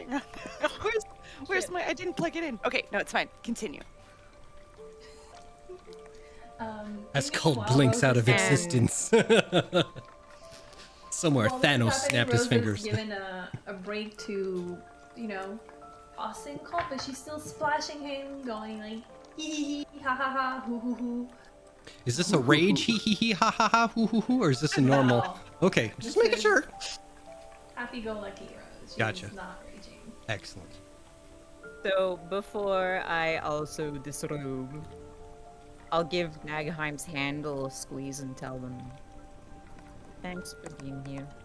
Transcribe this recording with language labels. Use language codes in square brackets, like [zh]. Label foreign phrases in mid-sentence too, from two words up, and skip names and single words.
[en] Hang on. Where's my? I didn't plug it in. Okay, no, it's fine. Continue. As Cult blinks out of existence. Somewhere Thanos snapped his fingers. Given a break to, tossing Colt, but she's still splashing him, going like hee hee hee ha ha ha hoo hoo hoo. Is this a rage hee hee hee ha ha ha hoo hoo hoo, or is this a normal? No. Okay, just making sure. Happy-go-lucky Rose. She's Gotcha. not raging. Excellent. So before I also disrobe, I'll give Nagheim's handle a squeeze and tell them, thanks for being here.